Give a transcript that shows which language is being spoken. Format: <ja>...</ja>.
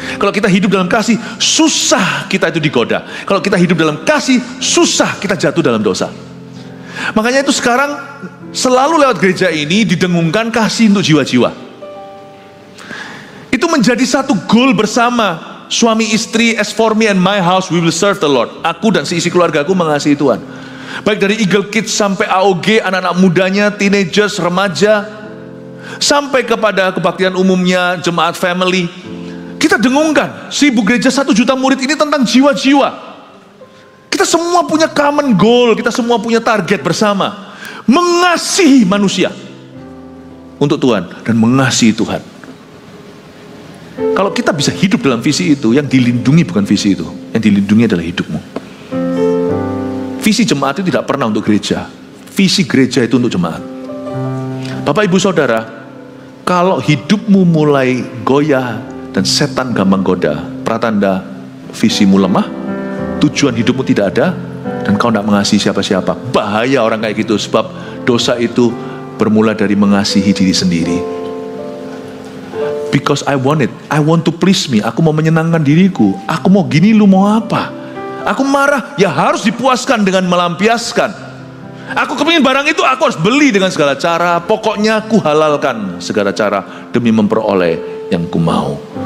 <id>Kalau kita hidup dalam kasih, susah kita itu digoda. Kalau kita hidup dalam kasih, susah kita jatuh dalam dosa. Makanya itu sekarang selalu lewat gereja ini didengungkan kasih untuk jiwa-jiwa. Itu menjadi satu goal bersama. Suami istri,</id> <en>as for me and my house, we will serve the Lord.</en> <id>Aku dan seisi keluargaku mengasihi Tuhan. Baik dari Eagle Kids sampai AOG, anak-anak mudanya, teenagers, remaja. sampai kepada kebaktian umumnya, jemaat family. Kita dengungkan, Seribu Gereja 1 juta murid ini tentang jiwa-jiwa. Kita semua punya</id> <en>common goal,</en> <id>kita semua punya target bersama. Mengasihi manusia untuk Tuhan dan mengasihi Tuhan. Kalau kita bisa hidup dalam visi itu, yang dilindungi bukan visi itu, yang dilindungi adalah hidupmu. Visi jemaat itu tidak pernah untuk gereja, visi gereja itu untuk jemaat. Bapak ibu saudara, kalau hidupmu mulai goyah dan setan gampang goda, pratanda visimu lemah, tujuan hidupmu tidak ada, dan kau tidak mengasihi siapa-siapa. Bahaya orang kayak gitu, sebab dosa itu bermula dari mengasihi diri sendiri.</id> <en>Because I want it, I want to please me.</en> <id>Aku mau menyenangkan diriku. Aku mau gini, lu mau apa? Aku marah, ya harus dipuaskan dengan melampiaskan. Aku kepingin barang itu, aku harus beli dengan segala cara. Pokoknya ku halalkan segala cara demi memperoleh yang ku mau.</id>